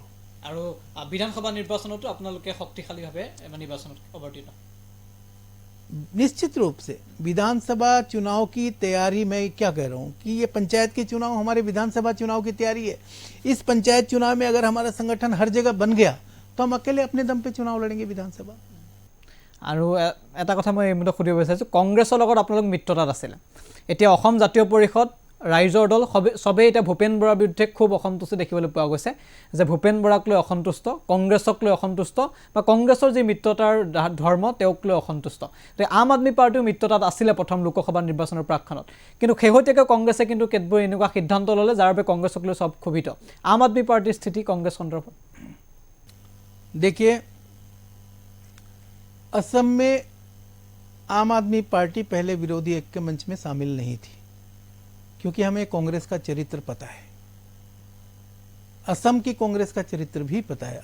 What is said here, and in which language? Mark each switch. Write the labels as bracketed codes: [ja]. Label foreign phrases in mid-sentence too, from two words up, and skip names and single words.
[as] আৰু বিধানসভা নিৰ্বাচনতো আপোনালোকে শক্তিশালীভাৱে নিৰ্বাচনত অৱতীৰ্ণ? [hi] निश्चित रूप से विधानसभा चुनाव की तैयारी में क्या कह रहा हूँ कि ये पंचायत के चुनाव हमारे विधानसभा चुनाव की तैयारी है। इस पंचायत चुनाव में अगर हमारा संगठन हर जगह बन गया तो हम अकेले अपने दम पे चुनाव लड़ेंगे विधानसभा। [as] আৰু এটা কথা মই এইমতে সুধিব বিচাৰিছোঁ, কংগ্ৰেছৰ লগত আপোনালোক মিত্ৰতাত আছিলে, এতিয়া অসম জাতীয় পৰিষদ ৰাইজৰ দল সবেই এতিয়া ভূপেন বৰাৰ বিৰুদ্ধে খুব অসন্তুষ্টি দেখিবলৈ পোৱা গৈছে যে ভূপেন বৰাক লৈ অসন্তুষ্ট, কংগ্ৰেছক লৈ অসন্তুষ্ট বা কংগ্ৰেছৰ যি মিত্ৰতাৰ ধৰ্ম তেওঁক লৈ অসন্তুষ্ট। তো আম আদমি পাৰ্টিও মিত্ৰতাত আছিলে প্ৰথম লোকসভা নিৰ্বাচনৰ প্ৰাকক্ষণত, কিন্তু শেহতীয়াকৈ কংগ্ৰেছে কিন্তু কেতবোৰ এনেকুৱা সিদ্ধান্ত ল'লে যাৰ বাবে কংগ্ৰেছক লৈ সব ক্ষোভিত। আম আদমি পাৰ্টিৰ স্থিতি কংগ্ৰেছ সন্দৰ্ভত? [hi] देखिए, असम में आम आदमी पार्टी पहले विरोधी ऐक्य मंच में शामिल नहीं थी क्योंकि हमें कांग्रेस का चरित्र पता है, असम की कांग्रेस का चरित्र भी पता है।